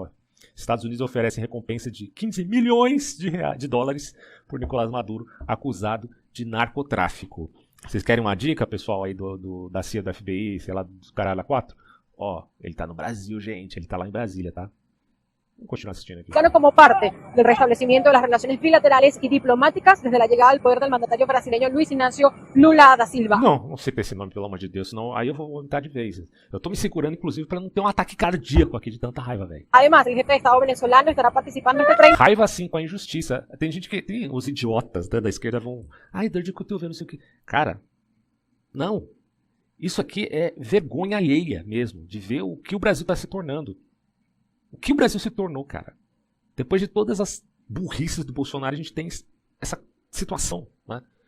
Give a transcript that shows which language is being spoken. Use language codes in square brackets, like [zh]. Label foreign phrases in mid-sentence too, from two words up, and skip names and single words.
[pt] Estados Unidos oferecem recompensa de 15 milhões de dólares por Nicolás Maduro, acusado de narcotráfico. Vocês querem uma dica, pessoal, aí da CIA, do FBI, sei lá, dos caralho 4? Ó, ele tá no Brasil, gente, ele tá lá em Brasília, tá? Vamos continuar assistindo aqui. [es] Como parte del restablecimiento de las relaciones bilaterales y diplomáticas desde la llegada al poder del mandatario brasileño Luiz Inácio Lula da Silva. [pt] Não sei esse nome, pelo amor de Deus, senão aí eu vou vomitar de vez. Eu tô me segurando, inclusive, para não ter um ataque cardíaco aqui de tanta raiva, velho. [es] Además, el jefe de Estado venezolano estará participando en este 30. [pt] Raiva, sim, com a injustiça. Tem gente que... Tem os idiotas, né, da esquerda vão... Ai, dor de cotovelo, não sei o que. Cara, não. Isso aqui é vergonha alheia mesmo, de ver o que o Brasil tá se tornando. O que o Brasil se tornou, cara? Depois de todas as burrices do Bolsonaro, a gente tem essa situação, né?